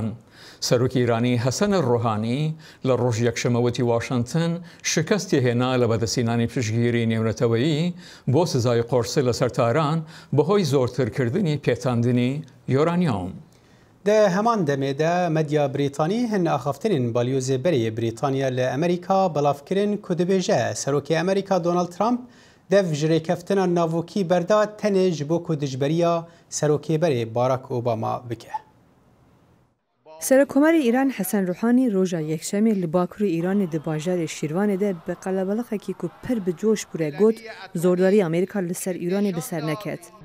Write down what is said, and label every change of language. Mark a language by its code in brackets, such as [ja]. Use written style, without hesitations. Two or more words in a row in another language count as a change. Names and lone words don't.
[ckb] سەرۆکی ئیرانی حەسەنە ڕۆحانی لە ڕۆژ یەکشەمەوەتی واشنگتن شکستی هێنا لە بەدەستهێنانی پشتگیری نێونەتەوەیی بۆ سزای قۆرسە لەسەر تاران بەهۆی زۆرترکردنی پێتاندنی یۆرانیۆم. [ku] ده هەمان دەمێدا مەدیا بریتانی هەن ئاخافتنین بالیۆزێ بەرێ بریتانیا لە ئەمریکا بەڵافکردن کو دەبێژە سەرۆکی ئەمریکا دۆناڵد ترامپ دەف ژرێکەفتنە ناوۆکی بەردا تەنێ ji بۆ ku dijberiya serokêberê Barack Obama bike. Serokkomarê Îran Hesen Ruhanî roja yekşemê li Bakurê Îranê di bajarê Şîrvanê de bi qelebeqekî ku pir bi coş bûre got zordarî Amerîka li ser Îranê bi ser neket.